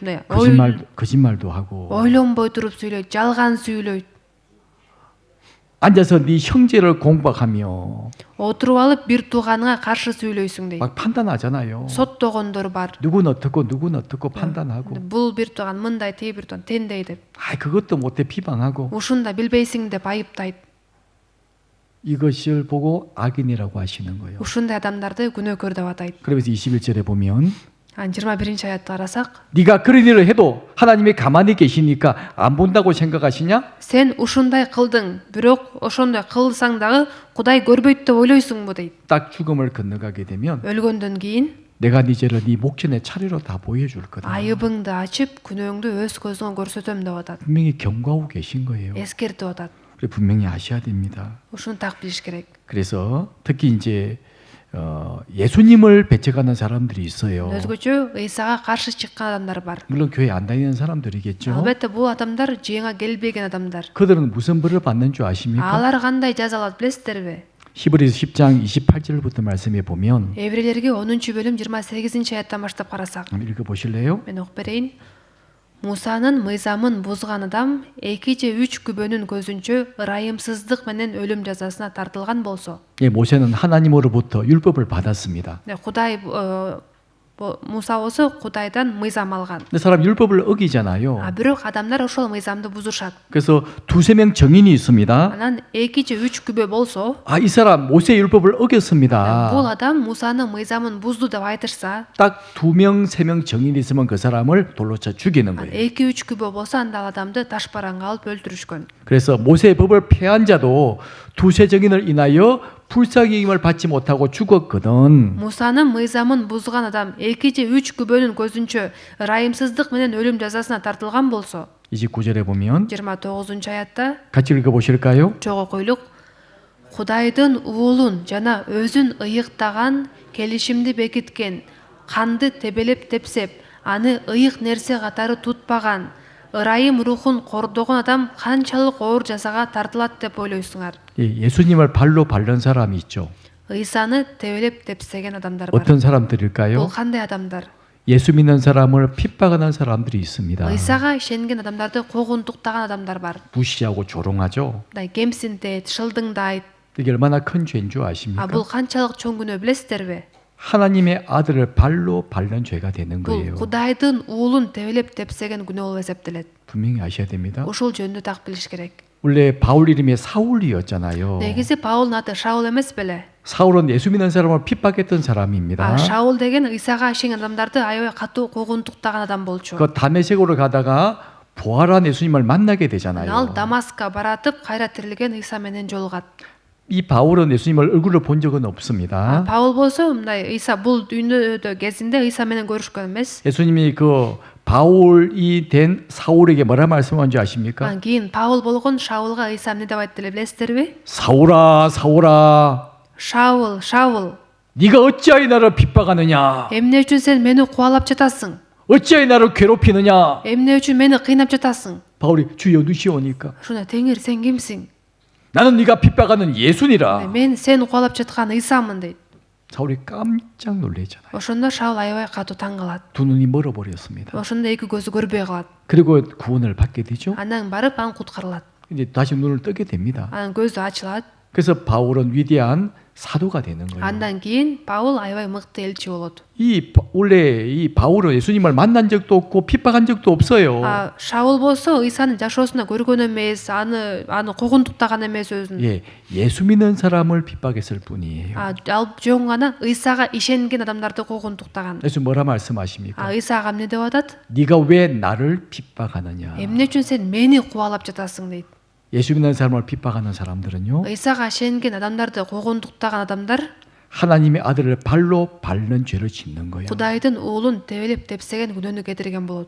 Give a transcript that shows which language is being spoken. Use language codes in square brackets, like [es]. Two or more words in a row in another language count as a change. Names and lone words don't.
[ky] мындай [ko] 거짓말도 하고 [ky] ойлонбой туруп сүйлөйт, жалган сүйлөйт. [ko] 앉아서 네 형제를 공박하며 [ky] Отуруп алып бир тууганыңа каршы сүйлөйсүң дейт. [ko] 막 판단하잖아요. [ky] соттогондор бар. [ko] 누구는 어떻고 판단하고 [ky] Бул бир тууган мындай, тээ бир тууган тендей деп. [ko] 그것도 못해 비방하고 [ky] Ушунда билбейсиң деп айыптайт. [ko] 이것을 보고 악인이라고 하시는 거예요. [ky] Ушундай адамдарды күнөөкөр деп атайт. [ko] 그러면서 21절에 보면 [ky] 21-аятты карасак, [ko] 네가 그런 일을 해도 하나님이 가만히 계시니까 안 본다고 생각하시냐? [ky] сен ушундай кылдың, бирок ошондой кылсаң дагы Кудай көрбөйт деп ойлойсуңбу дейт. [ko] 딱 죽음을 건너가게 되면 [ky] өлгөндөн кийин [ko] 내가 네 죄를 네 목전에 차례로 다 보여줄 거다. [ky] айыбыңды ачып, күнөөңдү өз көзүңө көрсөтөм деп атат. [ko] 분명히 경고하고 계신 거예요. [ky] Эскертип атат. [ko] 그래 분명히 아셔야 됩니다. [ky] Ушуну так билиш керек. [ko] 그래서 특히 이제 예수님을 배척하는 사람들이 있어요. [ky] Өзгөчө ыйсага каршы чыккан адамдар бар. [ko] 물론 교회 안 다니는 사람들이겠죠. [ky] Албетте бул адамдар жыйынга келбеген адамдар. [ko] 그들은 무슨 벌을 받는 줄 아십니까? [ky] Алар кандай жаза алат билесиздерби? [ko] 히브리서 10장 28절부터 말씀해 보면 [ky] Эврейлерге 10-бөлүм 28-аяттан баштап карасак, [ko] 한번 읽어 보실래요? [ky] мен окуп берейин. Мусанын мыйзамын бузган адам 2 же 3 күбөнүн көзүнчө ырайымсыздык менен өлүм жазасына тартылган болсо. [ko] 예, 모세는 하나님으로부터 율법을 받았습니다. [ky] Кудай Муса болсо Кудайдан мыйзам алган. [ko] 근데 사람 율법을 어기잖아요. [ky] Бирок адамдар ошол мыйзамды бузушат. [ko] 그래서 두세 명 증인이 있습니다. [ky] Анан 2 же 3 күбө болсо, [ko] 이 사람 모세 율법을 어겼습니다. [ky] бул адам Мусанын мыйзамын бузду деп айтышса, [ko] 딱 2명, 3명 증인이 있으면 그 사람을 돌로 쳐 죽이는 거예요. [ky] 2-3 күбө болсо анда ал адамды ташбаранга алып өлтүрүшкөн. [ko] 그래서 모세의 법을 폐한 자도 두세 증인을 인하여 불쌍히 힘을 받지 못하고 죽었거든. [ky] Мусанын мыйзамын бузган адам 2 же 3 күбөнүн көзүнчө ырайымсыздык менен өлүм жазасына тартылган болсо, [ko] 29절에 보면 [ky] 29-аятта [ko] 같이 읽어 보실까요? [ky] чогуу койлук, Кудайдын уулун жана өзүн ыйыктаган, келишимди бекиткен, канды тебелеп тепсеп, аны ыйык нерсе катары тутпаган, ырайым рухун кордогон адам канчалык оор жазага тартылат деп ойлойсуңар. [ko] 예수님을 발로 밟는 사람이 있죠. [ky] ыйсаны тебелеп тепсеген адамдар бар. [ko] 어떤 사람들일까요? [ky] Бул кандай адамдар? [ko] 예수 믿는 사람을 핍박하는 사람들이 있습니다. [ky] ыйсага ишенген адамдарды когунтуктаган адамдар бар. [ko] 무시하고 조롱하죠. [ky] Мындай кемсинтет, шылдыңдайт. [ko] 이게 얼마나 큰 죄인 줄 아십니까? [ky] бул канчалык чоң күнөө билесиздерби? [ko] 하나님의 아들을 발로 밟는 죄가 되는 [ky] Бул [ko] 거예요. [ky] Кудайдын уулун тебелеп тепсеген күнөө болуп эсептелет. [ko] 분명히 아셔야 됩니다. [ky] Ошол жөнүндө так билиш керек. [ko] 원래 바울 이름이 사울이었잖아요. [ky] Негизи Паулдун аты Шаул эмес беле? [ko] 사울은 예수 믿는 사람을 핍박했던 사람입니다. [ky] Шаул деген ыйсага ишенген адамдарды аябай катуу когунтуктаган адам болчу. [ko] 그 다메섹으로 가다가 부활한 예수님을 만나게 [ky] Ал [ko] 되잖아요. [ky] Дамаска баратып, кайра тирилген ыйса менен жолугат. [ko] 이 바울은 예수님을 얼굴을 본 적은 없습니다. [ky] Паул болсо мындай ыйса бул дүйнөдө кезинде ыйса менен көрүшкөн эмес. [ko] 예수님이 그 바울이 된 사울에게 뭐라 말씀한 줄 아십니까? [ky] Анан кийин Паул болгон Шаулга ыйса эмне деп айтты эле билесиздерби? [ko] 사울아, 사울아, [ky] Шаул, Шаул, [ko] 네가 어찌하여 나를 핍박하느냐? [ky] эмне үчүн сен мени кубалап жатасың? [ko] 어찌하여 나를 괴롭히느냐? [ky] Эмне үчүн мени кыйнап жатасың? [ko] 바울이 주여 누시오니까 [ky] Ушуна теңир, сен кимсиң? [ko] 나는 네가 핍박하는 예수니라. [ky] Мен сен кубалап жаткан ыйсамын дейт. [ko] 사울이 깜짝 놀래잖아요. [ky] Ошондо Шаул аябай катуу таң калат. [ko] 두 눈이 멀어버렸습니다. [ky] Ошондо эки көзү көрбөй калат. [ko] 그리고 구원을 받게 되죠. [ky] Андан барып ан куткарылат. [ko] 이제 다시 눈을 뜨게 됩니다. [ky] Анан көзү ачылат. [ko] 그래서 바울은 위대한 사도가 되는 거예요. [ky] Андан кийин Паул аябай мыкты элчи болот. [ko] 원래 이 바울은 예수님을 만난 적도 없고 핍박한 적도 없어요. [ky] Шаул болсо ыйсаны жашоосунда көргөн эмес, аны когунтуктаган эмес өзүн. [ko] 예, 예수 믿는 사람을 핍박했을 뿐이에요. [ky] Ал жөн гана ыйсага ишенген адамдарды когунтуктаган. [ko] 예수 뭐라 말씀하십니까? [ky] ыйсага эмне деп атат? [ko] 네가 왜 나를 핍박하느냐? [ky] Эмне үчүн сен мени кубалап жатасың дейт. [ko] 예수 믿는 사람을 핍박하는 사람들은요. [ky] ыйсага ишенген адамдарды когунтуктаган адамдар [ko] 하나님의 아들을 발로 밟는 죄를 짓는 거예요. [ky] Кудайдын уулун тебелеп тепсеген күнөөнү кетирген болот.